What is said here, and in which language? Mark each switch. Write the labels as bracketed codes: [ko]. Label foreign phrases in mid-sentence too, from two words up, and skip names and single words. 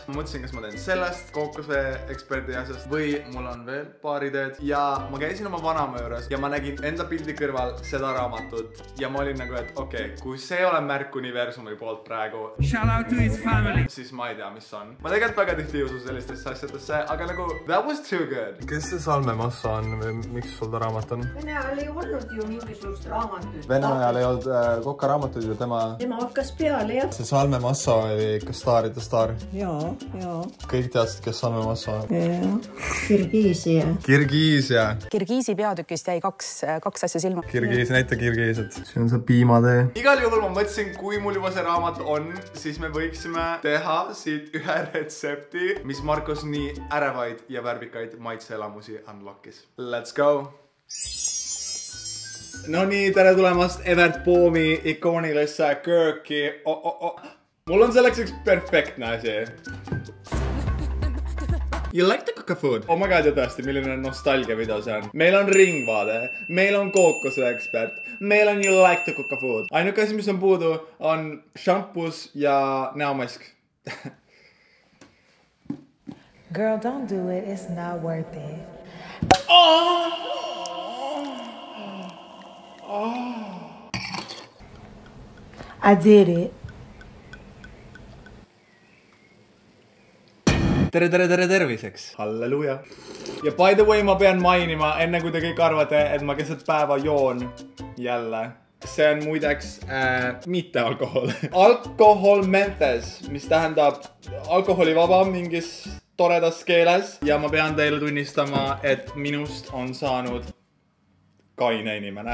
[et] Ma mõtlesin, kas ma teen sellest Kookosvee eksperdi asjast või mul on veel paar ideed. Ja ma käisin oma vanama juures ja ma nägin enda pildi kõrval seda raamatut. Ja ma olin nagu, et okei, kui see ole märk universumi poolt praegu, siis ma ei tea, mis on. Ma tegelikult väga tihti ei usu sellistesse asjadesse, aga nagu, [en] that was too good. [et] Kes see Salme Massa on või miks sul raamat on? Vene ajal ei olnud ju mingisugust raamatut. Vene ajal ei olnud Koka raamatud ju tema hakkas peale, jah. See Salme Massa oli ikka staaride staar. Jaa. Kõik teadsid, kes Salme Massa on? Kirgiisia. Kirgiisi peatükist jäi kaks asja silma. Kirgiis, näita kirgiised. See on see piimatee. Igal juhul ma mõtlesin, kui mul juba see raamat on, siis me võiksime teha siit ühe retsepti, mis Markos nii ärevaid ja värvikaid maitseelamusi unlockis. [en] Let's go! [et] No nii, tere tulemast Evert Poomi ikoonilisse kööki. Mul on selleks üks perfektne asi. [en] You like to cook a food? Oh my god, [et] ja tõesti, milline nostalgia video see on. Meil on Ringvaade, meil on Kookosvee ekspert, meil on [en] You like to cook a food. [et] Ainuke asi, mis on puudu, on šampus ja näomask. [en] Girl, don't do it. It's not worth it. I did it. [et] Tere terviseks. Halleluja. Ja [en] by the way, [et] ma pean mainima, enne kui te kõik arvate, et ma keset päeva joon jälle. See on muideks mitte alkohol. Alkohol mentes, mis tähendab alkoholivaba mingis toredas keeles. Ja ma pean teile tunnistama, et minust on saanud kaine inimene.